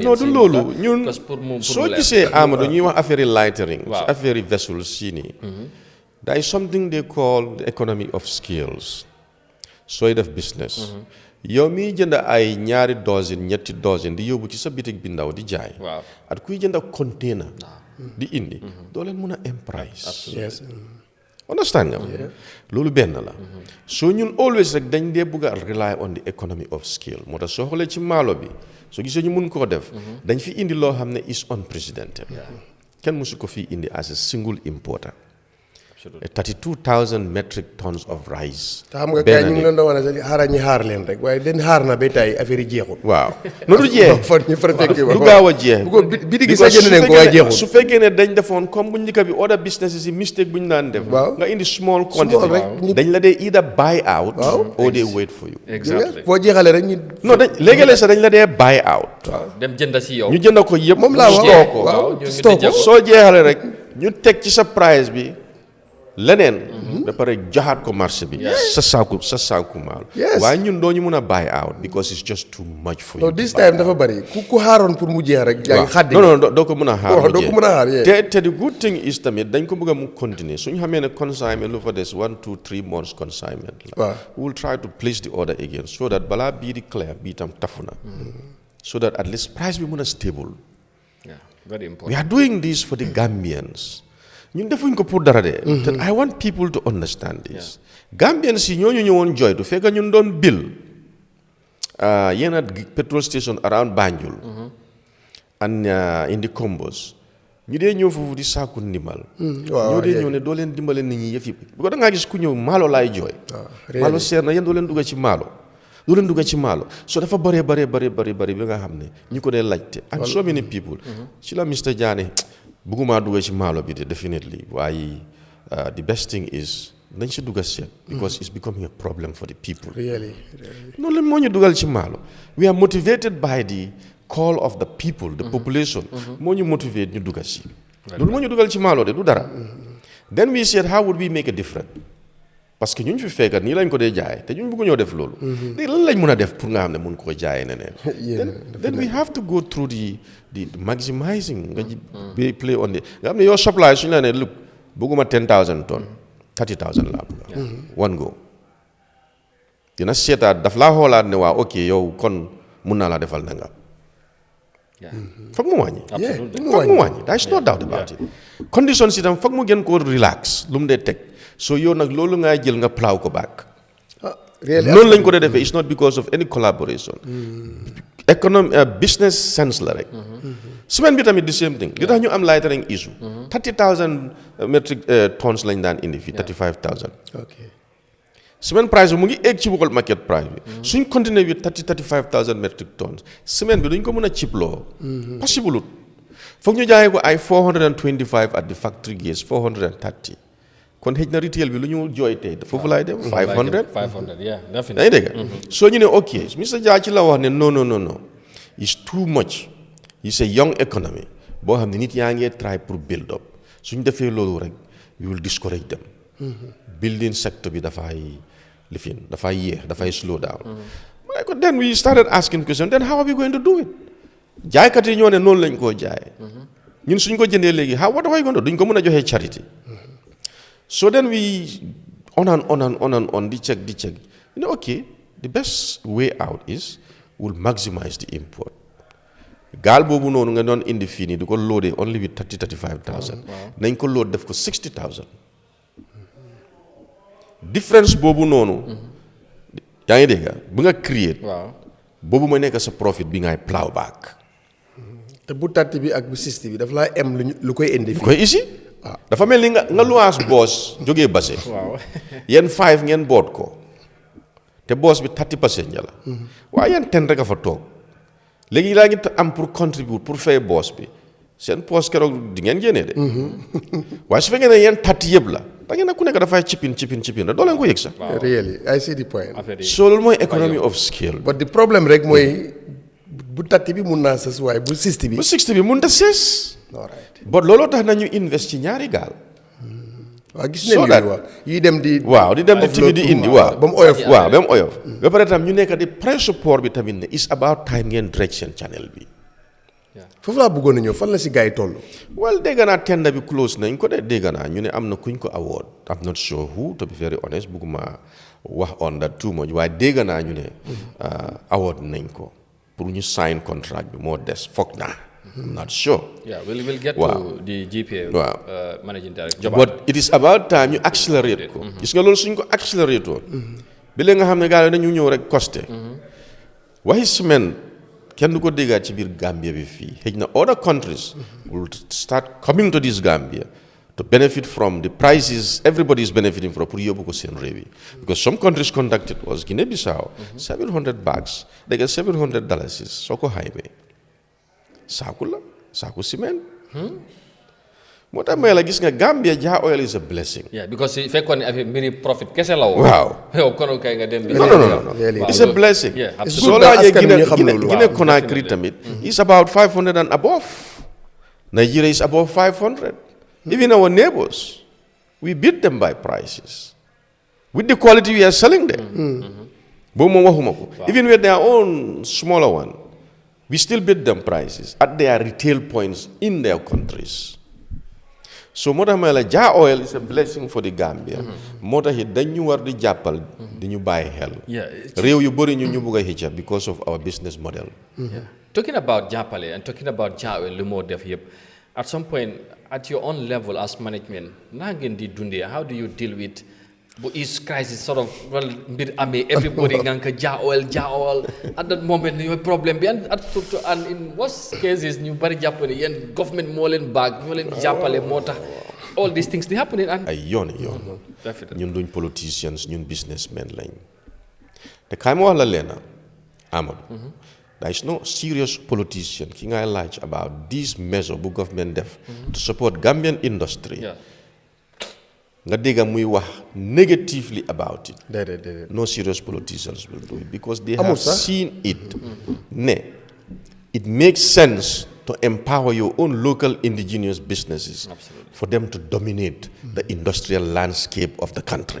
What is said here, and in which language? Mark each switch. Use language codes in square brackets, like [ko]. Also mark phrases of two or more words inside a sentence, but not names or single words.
[wo] non du loolu ñun soo gisee Amadou ñuy wax affaire lightering affaire vessels sii nii [en] there is something they call the economy of skills [wo] sooy def business yow miy jënd ay ñaari dozen ñetti dozen di yóbbu ci sa bitig bi ndaw di jaay at kuy jënd container di indi doo leen mun a am price understand nga loolu benn la soo ñun always rek dañ dee bëgg a [en] rely on the economy of scale [wo] moo tax soo xoolee ci maalo bi soo gisee ñu mun koo def dañ fi indi loo xam ne [en] is unprecedented [wo] kenn musu ko fi indi [en] as a single importer 32,000 metric tons of rice. [wo] te xam nga kay ñu ngi leen doon wax ne xaaral ñu xaar leen rek waaye den xaar na ba tey affaire yi jeexul. waaw noonu jeex du gaaw a jeex. bi di gis jënd nañ ko waaye jeexul. su fekkee ne dañ defoon comme bu njëkk bi [en] other businesses [wo] yi mistake bu ñu daan def. nga indi [en] small quantity [wo] dañ la dee [en] either buy out. or they wait for you. exactly [wo] boo jeexalee rek ñu. non léegi-léeg sax dañ la dee [en] buy out. [wo] dem jënd si yow. ñu jënd ko yëpp. moom laa wax stock ko soo jeexalee rek ñu teg ci sa price bi. leneen ba pare joxaat ko marché bi sa saaku maal waaye ñun doo ñu mun a [en] buy out because it's just too much for you. this time [wo] dafa bari ku xaaroon pour mu jeex rek yaa ngi xaddi non doo ko mun a xaar doo ko mun a xaar te [en] the good thing is [wo] tamit dañ ko bëgg a mu continuer suñu xamee ne consignment lu fa des 1 2 3 months consignment la [en] we will try to place the order again so that [wo] balaa bii di clear bii tam tafu na [en] so that at least price [wo] bi mun a stable. [en] Very important. We are doing this for the Gambians [wo] ñun defuñ ko pour dara de. [en] te I want people to understand this. [wo] Gambians yi ñooñu ñëwoon joytu fekk ñun doon bill yenn [en] petrol station around Banjul. and in the combos. [wo] ñu dee ñëw foofu di sàkku ndimbal. ñoo dee ñëw ne doo leen dimbale nit ñi yëf yi bu ko da ngaa gis ku ñëw maalo laay jooy. maalo seer na yéen doo leen dugga ci maalo. doo leen dugga ci maalo so dafa bëree bi nga xam ne ñu ko dee laajte. [en] and so many people. [wo] ci la Mr Jammeh bëgguma dugga ci maalo bi de definitely waaye [en] the best thing is [wo] nañ si dugga seet. [en] because it's becoming a problem for the people. really [wo] noonu leen moo ñu dugal ci maalo. [en] we are motivated by the call of the people, the population. [wo] Moo ñu motivate ñu dugal ci. loolu moo ñu dugal ci maalo de du dara. [en] then we said how would we make a difference. [wo] parce que ñun fi fekkat nii lañ ko dee jaay te ñun bëgg ñoo def loolu. léegi lan lañ mën a def pour nga xam ne mun koo jaayee neneen. [en] then we have to go through the maximizing. [wo] nga [en] play on the [wo] nga xam ne yow supply suñu la ne look bëgguma 10,000 tonnes 30,000 laa bëgg. [en] one go. [wo] dina seetaat daf laa xoolaat ne waa ok yow kon mun naa laa defal na nga. foog mu wàññi. foog mu wàññi [en] there is no doubt about it. [wo] conditions itam foog mu gën koo relax lu mu dee teg so yow nag loolu ngay jël nga plow ko back. loolu lañ ko dee defee [en] it's not because of any collaboration. economy business sense [wo] la rek. semaine bi tamit [en] the same thing [wo] li tax ñu am [en] lightering issue. 30,000 metric tons [wo] lañ daan indi fii 35,000. semaine price bi mu ngi egg ci [en] world market price [wo] bi. suñ continuer [en] with 35,000 metric tons [wo] semaine bi duñ ko mën a cibloo. possible foog ñu jaayee ko ay 425 [en] at the factory gauge [wo] 430 kon xëj na retail bi lu ñu jooy tey foofu laay dem. 500 [en] yeah definitely. [wo] yaa ngi dégg. soo ñu ne ok Mr Jah ci la wax ne non [en] it's too much. it's a young economy [wo] boo xam ne nit yaa ngi [en] try pour build up [wo] suñ defee loolu rek [en] we will discourage them. building sector [wo] bi dafay yéex dafay [en] slow down. then we started asking questions then how are we going to do it. [wo] jaaykat yi ñoo ne noonu lañ koo jaayee. ñun suñ ko jëndee léegi [en] what are we going to do [wo] duñ ko mën a joxee charity. [en] so then we on di check you know okay the best way out is we'll maximize the import. [wo] gaal boobu noonu nga doon indi fii nii di ko loadee only with 35,000. nañ ko load def ko 60,000. difference boobu noonu. yaa ngi dégg bu nga create. boobu mooy nekk sa profit bi ngay [en] plow back. [wo] te bu 30 bi ak bu 60 bi dafa laa am lu koy indi fii. koy isi. dafa mel ni nga luwaas boos jógee base. yéen 5 ngeen boot ko. te boos bi 30% la. waaye yéen 10 rek a fa toog. léegi laa ngi am pour contribute pour fay boos bi seen poos keroog di ngeen génnee de. waaye su fekkee ne yéen 30 yëpp la. da ngeen ku nekk dafay chipin rek doo leen ko yëg sax. [en] really I see the point. [wo] so loolu mooy [en] economy of scale. but the problem [wo] rek mooy bu 30 bi mun naa sës waaye bu 60 bi. bu 60 bi mun ta sës. but looloo tax nañu invest ci ñaari gaal. waaw gis nañu waaw yi dem di. waaw di dem di tibi di indi waaw. ba mu oyof waaw ba mu oyof. ba pare tam ñu nekk di pré-support bi tamit ne [en] it's about time [wo] ngeen direct seen channel bi. foofu laa bëggoon a ñëw fan la si gars yi toll. well dégg naa tender bi close nañ ko de dégg naa ñu ne am na kuñ ko award [en] I'm not sure who to be very honest [wo] bëgguma wax [en] on that too much [wo] waaye dégg naa ñu ne award nañ ko pour ñu [en] sign contract [wo] bi moo des foog naa. [en] I'm not sure. Yeah, we'll get to the GPA. Managing Director. But it is about time ñu accelerate ko. [wo] gis nga loolu suñ ko accelerate woon. bi léegi nga xam ne gars yi dañu ñëw rek costé. waxi semaine kenn du ko déggaat ci biir Gambia bi fii xëy na [en] other countries will start coming to this Gambia to benefit from the prices everybody is benefiting from [wo] pour yóbbu ko seen réew yi. [en] because some countries conducted was Guinea-Bissau 700 bags dégg $700 soo ko xaymee saaku ciment. [wo] moo tax may la gis nga Gambia Jah oil [en] is a blessing. [wo] yeah because su fekkoon ne affaire mbiri profit kese la woon. waaw yow kono kay nga dem. [en] non it's a blessing. [wo] soo laajee Guinea Conakry tamit. [en] it's about 500 and above. Nigeria is above 500. even our neighbors we beat them by prices. with the quality we are selling them. [wo] boobu moom waxuma ko. [en] even with their own smaller one. we still beat them prices at their retail points in their countries. [wo] so moo tax ma la Jah oil [en] is a blessing for the Gambia. [wo] moo tax it dañu war di jàppal di ñu bàyyi xel. réew yu bëri ñu bëgg a xëcca [en] because of our business model. talking about [wo] jàppale [en] and talking about Jah oil [wo] lu moo def yëpp [en] at some point at your own level as management [wo] naa ngeen di dundee [en] how do you deal with [wo] bu [en] is crisis sort of well [wo] mbir amee everybody nga ko jaawal [en] at that moment [wo] yooyu problème bi [en] and in worst cases [wo] ñu bari jàpp ne yéen government moo leen baag ñoo leen jàppale moo tax [en] all these things [wo] di happening and ay yoon ñun duñ politicians ñun businessmen lañ te kaay ma wax la leena Amadou [en] there is no serious politician [wo] ki ngay laaj [en] about this measure [wo] bu government def [en] to support Gambian industry [wo] nga dégg muy wax [en] negatively about it. No serious politicians will do it because they have seen it. It makes sense to empower your own local indigenous businesses for them to dominate the industrial landscape of the country.